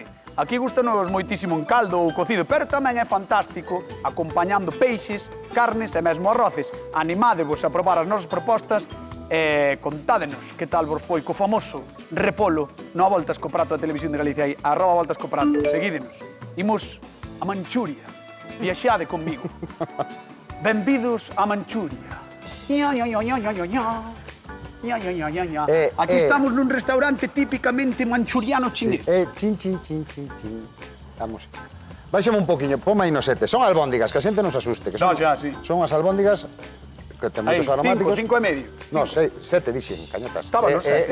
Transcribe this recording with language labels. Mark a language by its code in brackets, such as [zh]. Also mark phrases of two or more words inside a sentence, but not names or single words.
[gl] Aquí gustanos moitísimo en caldo ou cocido, pero tamén é fantástico acompañando peixes, carnes e mesmo arroces. Animádevos a probar as nosas propostas e contádenos que tal vos foi co famoso repolo no A Voltas co Prato da Televisión de Galicia aí, @Voltas co Prato. Seguídenos. Imos a Manchuria. Viaxade conmigo. Benvidos a Manchuria. Ña, ña, ña, ña, ña, ña, ña. Ña, ña, ña, ña, ña. Aquí estamos nun restaurante típicamente manchuriano Sí, chinés. chin, chin, chin, chin, chin. Vamos. Báixame un poquinho, poma aí no 7. Son albóndigas, que a xente non se asuste. Que No, son, xa, sí. Son as albóndigas que ten Aí, moitos aromáticos. 5 e medio. No, 7 dixen, cañotas. Estaba no sete,